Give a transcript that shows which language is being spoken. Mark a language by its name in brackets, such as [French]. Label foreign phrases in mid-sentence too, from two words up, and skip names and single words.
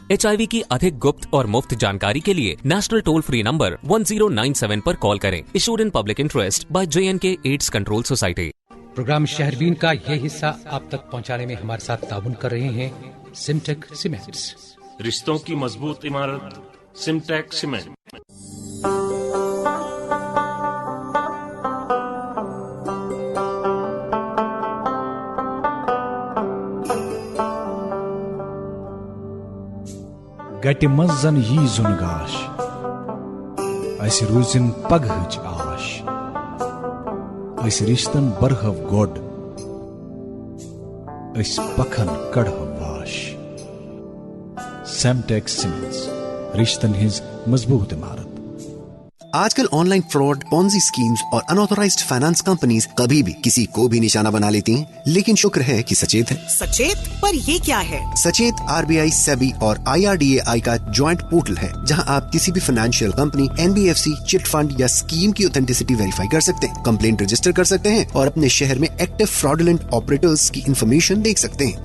[Hindi] HIV की अधिक गुप्त और मुफ्त जानकारी के लिए [English] national toll free number [Hindi] 1097 पर कॉल करें। [English] Issued in public interest by JNK AIDS Control Society. [Hindi] प्रोग्राम शहरबीन का ये हिस्सा आप तक पहुंचाने में हमारे साथ ताउन कर रहे हैं सिमटेक सीमेंट्स। रिश्तों की मजबूत इमारत सिमटेक सीमेंट। [Kashmiri] गटि मंज जन यी जुन गाश अस रूजिन पगहच आश अस रिश्तन बरहव गोड अस पखन कड़हव वाश। सेमटेक सीमेंट्स, रिश्तन हिज मजबूत इमारत। [Hindi] आजकल [English] online fraud, Ponzi schemes [Hindi] और [English] unauthorized finance companies [Hindi] कभी भी किसी को भी निशाना बना लेती हैं, लेकिन शुक्र है कि सचेत है। सचेत? पर ये क्या है? सचेत RBI, सेबी और IRDAI का [English] joint portal [Hindi] है जहां आप किसी भी [English] financial company, [Hindi] NBFC, [English] chit fund [Hindi] या स्कीम की [English] authenticity verify [Hindi] कर सकते हैं, [English] complaint register [Hindi] कर सकते हैं और अपने शहर में [English] active fraudulent operators [Hindi] की इंफॉर्मेशन देख सकते हैं।